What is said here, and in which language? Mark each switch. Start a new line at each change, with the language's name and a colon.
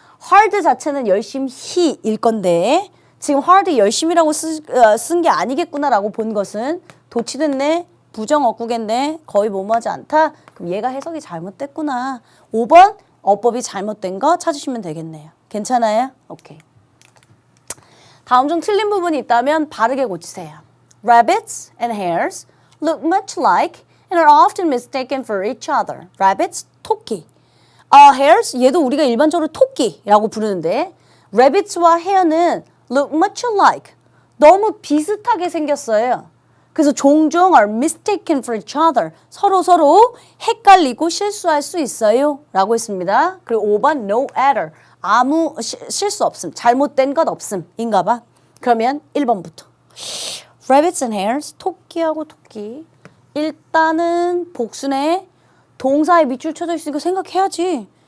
Korean: hard 자체는 열심히일 건데 지금 hard 열심히라고 쓴 게 아니겠구나라고 본 것은 도치됐네, 부정어구겠네, 거의 뭐뭐하지 않다. 그럼 얘가 해석이 잘못됐구나. 5번 어법이 잘못된 거 찾으시면 되겠네요. 괜찮아요? 오케이. 다음 중 틀린 부분이 있다면 바르게 고치세요.
English: Rabbits and hares look much alike and are often mistaken for each other.
Korean: Rabbits, 토끼. hares, 얘도 우리가 일반적으로 토끼라고 부르는데 rabbits와 hare는
English: look much alike.
Korean: 너무 비슷하게 생겼어요. 그래서 종종
English: are mistaken for each other.
Korean: 서로 헷갈리고 실수할 수 있어요. 라고 했습니다. 그리고 5번
English: no error.
Korean: 아무 실수 없음. 잘못된 것 없음. 인가 봐. 그러면 1번부터.
English: Rabbits and hares.
Korean: 토끼하고 토끼. 일단은 복순에 동사에 밑줄 쳐져 있으니까 생각해야지.